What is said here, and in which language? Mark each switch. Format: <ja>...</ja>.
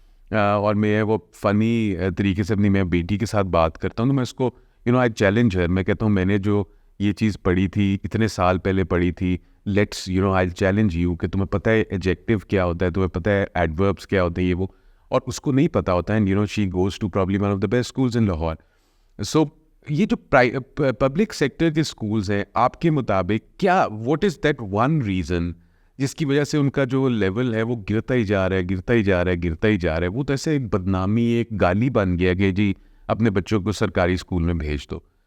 <ur>اور میں وہ فنی طریقے سے اپنی میں بیٹی کے ساتھ بات کرتا ہوں تو میں اس کو</ur> <en>I challenge</en> <ur>ہے. میں کہتا ہوں میں نے جو یہ چیز پڑھی تھی اتنے سال پہلے پڑھی تھی,</ur> <en>let's I challenge you</en> <ur>کہ تمہیں پتہ ہے ایڈجیکٹیو کیا ہوتا ہے, تمہیں پتہ ہے ایڈوربس کیا ہوتے ہیں, یہ وہ, اور اس کو نہیں پتہ ہوتا ہے.</ur> <en>She goes to probably one of the best schools in Lahore.</en> <ur>سو یہ جو پبلک سیکٹر کے اسکولز ہیں آپ کے مطابق کیا</ur> <en>what is that one reason</en> <ur>جس کی وجہ سے ان کا جو لیول ہے وہ گرتا ہی جا رہا ہے. وہ تو ایسے ایک بدنامی ایک گالی بن گیا کہ جی اپنے بچوں کو سرکاری اسکول میں بھیج دو.</ur>